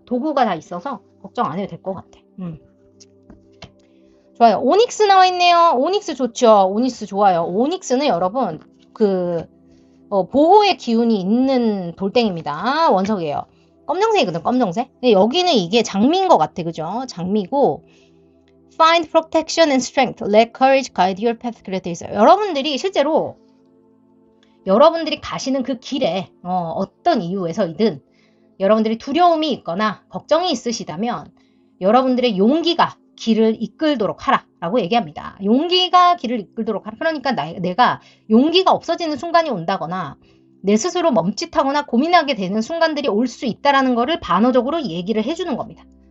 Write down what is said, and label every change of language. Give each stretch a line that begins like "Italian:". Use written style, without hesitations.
Korean: 도구가 다 있어서 걱정 안 해도 될 것 같아. 좋아요. 오닉스 나와 있네요. 오닉스 좋죠. 오닉스 좋아요. 오닉스는 여러분 보호의 기운이 있는 돌덩입니다. 원석이에요. 검정색이거든, 검정색. 근데 여기는 이게 장미인 것 같아, 그죠? 장미고
English: Find protection and strength. Let courage guide your path.
Korean: 그래 돼 있어요. 여러분들이 실제로 여러분들이 가시는 그 길에 어떤 이유에서이든 여러분들이 두려움이 있거나 걱정이 있으시다면 여러분들의 용기가 길을 이끌도록 하라라고 얘기합니다. 용기가 길을 이끌도록 하라. 그러니까 내가 용기가 없어지는 순간이 온다거나 내 스스로 멈칫하거나 고민하게 되는 순간들이 올 수 있다라는 거를 반어적으로 얘기를 해주는 겁니다.